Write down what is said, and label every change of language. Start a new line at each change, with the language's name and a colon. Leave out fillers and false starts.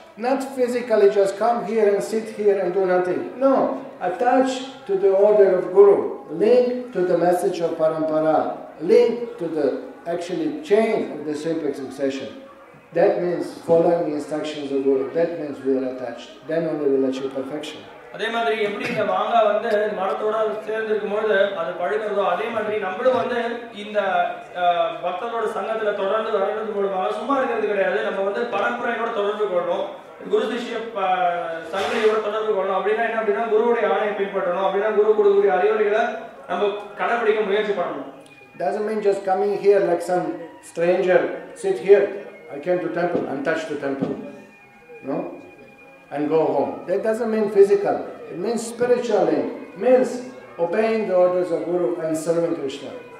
English: Not physically just come here and sit here and do nothing. No, attach to the order of Guru, link to the message of Parampara, link to the actually chain of the simplex succession. That means following the instructions of Guru. That means we are attached. Then only we will achieve perfection.
Tamil: அதே மாதிரி எப்படி இந்த மாங்காய் வந்து மரத்தோட சேர்ந்து இருக்கும்போது அது பழுக்கிறதோ அதே மாதிரி நம்மளும் வந்து இந்த பக்தர்களோட சங்கத்துல தொடர்ந்து வர்றது மூலமாக சும்மா இருக்கிறது கிடையாது. நம்ம வந்து பரம்பரையோட தொடர்பு கொள்ளணும், குரு சிஷ்ய சங்கதியோட தொடர்பு கொள்ளணும். அப்படின்னா என்ன அப்படின்னா குருவுடைய ஆணையை பின்பற்றணும். அப்படின்னா குரு கொடுக்கக்கூடிய அறிவுரைகளை நம்ம கடைபிடிக்க முயற்சி பண்ணணும்.
English: Doesn't mean just coming here like some stranger, sit here. I came to temple and touch the temple, no, and go home. That doesn't mean physical. It means spiritually. It means obeying the orders of Guru and serving Krishna.